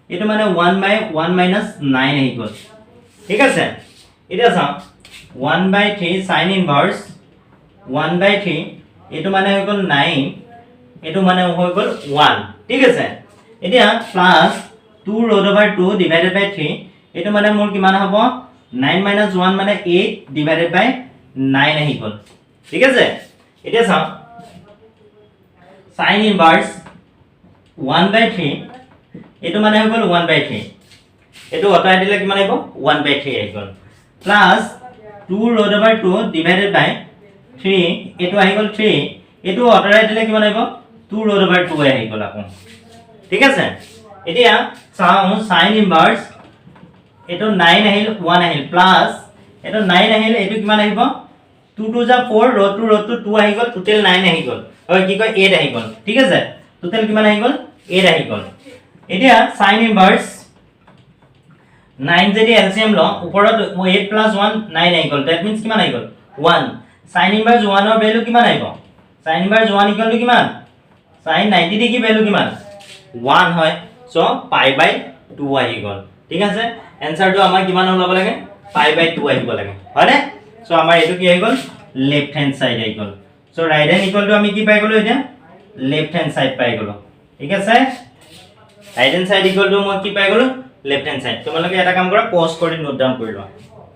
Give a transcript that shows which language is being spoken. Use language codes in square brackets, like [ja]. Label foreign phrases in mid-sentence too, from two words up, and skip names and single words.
[as] এটো মানে 1/1 minus 9 আহি গ'ল ঠিক আছে এটা চাও 1/3 [en] sin inverse [as] 1/3 এটো মানে হৈ গ'ল 9 এটো মানে হৈ গ'ল 1 ঠিক আছে এতিয়া প্লাস [en] 2 root over 2 divided by 3 [as] এটো মানে মোৰ কিমান হ'ব 9 minus 1 মানে 8 [en] divided by 9 [as] আহি গ'ল ঠিক আছে এতিয়া চাও [en] sin inverse [as] 1/3 এটো মানে হৈ গ'ল 1/3 এটো অটাই দিলে কিমান আহিব 1/3 আহি গ'ল প্লাস [en] 2 root over 2 divided [as] by 3 এটো আহি গ'ল 3 এটো অটাই দিলে কিমান আহিব [en] 2 root over 2 [as] আহি গ'ল আকৌ ঠিক আছে এতিয়া চাও [en] sin inverse [as] এটো 9 আহিল 1 আহিল প্লাস এটো 9 আহিল এটো কিমান আহিব 2 2 যা [en] 4 root 2 [as] আহি গ'ল টোটাল 9 আহি গ'ল হয় কি কয় 8 আহি গ'ল ঠিক আছে টোটাল কিমান আহি গ'ল 8 আহি গ'ল এতিয়া [en] sin inverse [as] 9 যদি এলসিএম ল ওপৰত 8 plus 1 9 আহি গ'ল [en] that means [as] কিমান আহি গ'ল 1 [en] sin inverse 1 [as] ৰ ভ্যালু কিমান আহিব sin [en] inverse 1 equal to [as] কিমান [en] sin 90 degree value [as] কিমান 1 হয় সো π/2 আহি গ'ল ঠিক আছে এনসারটো আমাৰ কিমান হ'ব লাগে π/2 আহিব লাগে হয়নে সো আমাৰ এটো কি আহি গ'ল [en] left hand side [as] আহি গ'ল সো [en] right hand equal to [as] আমি কি পাই গ'লো এটা [en] left hand side [as] পাই গ'লো ঠিক আছে [en] right hand side equal to [as] মই কি পাই গ'লো [en] left hand side [as] তোমালোকে এটা কাম কৰা পজ কৰি [en] note down [as] কৰি লোৱা